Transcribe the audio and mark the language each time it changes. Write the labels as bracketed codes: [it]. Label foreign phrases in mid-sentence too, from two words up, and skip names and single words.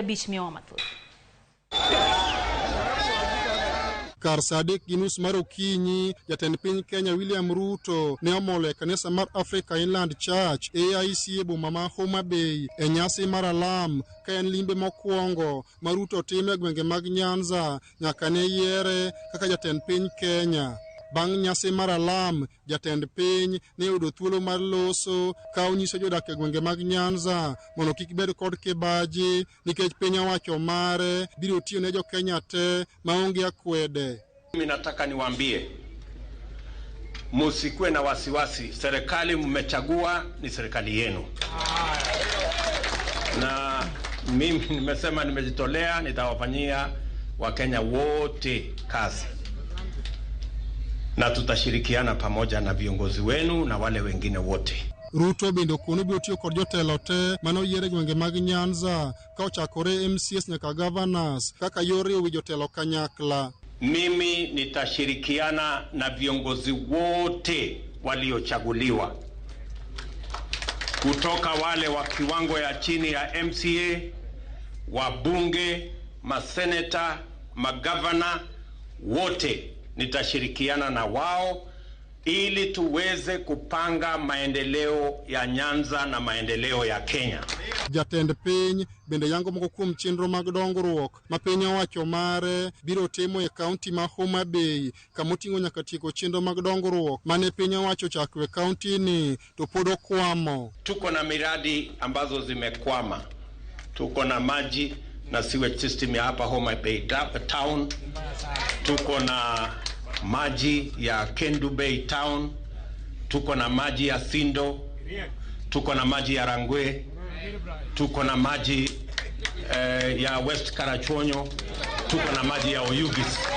[luo] Kar Sadik Ginus mar okinyi, jatend piny Kenya William Ruto ne omolo e kanisa mar Africa Inland Church AIC e boma ma Homa Bay e nyasi mar alam ka en limbe mokwongo ma Ruto timo e gwenge mag Nyanza nyaka ne yiere kaka jatend piny Kenya. Bang' nyasi mar alam, jatend piny ne yudo thuolo mar loso ka onyiso jodak e gwenge mag Nyanza mondo kik bed kod kibaji nikech piny owacho mare biro tiyo ne Jokenya te maonge akwede. [sw] Mimi nataka niwaambie msikuwe na wasiwasi, serikali mmechagua ni serikali yenu. Na mimi nimesema nimejitolea, nitawafanyia Wakenya wote kazi. Na tutashirikiana pamoja na viongozi wenu na wale wengine wote. [luo] Ruto bende kono biro tiyo kod jotelo te mano yiere gwenge mag Nyanza ka ochakore MCS nyaka governors kaka yore wi jotelo kanyakla. [sw] Mimi nitashirikiana na viongozi wote waliochaguliwa, kutoka wale wa kiwango ya chini ya MCA, wabunge, maseneta, magavana wote. Nitashirikiana na wao ili tuweze kupanga maendeleo ya Nyanza na maendeleo ya Kenya. [luo] Jatend piny bende yango moko kuom chenro mag dongruok ma piny owacho mare biro timo e county ma Homa Bay kamoting'o nyaka tieko chenro mag dongruok mane piny owacho chakwe county ni to pod okwamo. [sw] Tuko na miradi ambazo zimekwama. Tuko na maji na [en] sewage system [sw] ya hapa Homa Bay town. Tuko na maji ya Kendu Bay town, tuko na maji ya Sindo, tuko na maji ya Rangwe, tuko na maji ya West Karachonyo, tuko na maji ya Oyugis.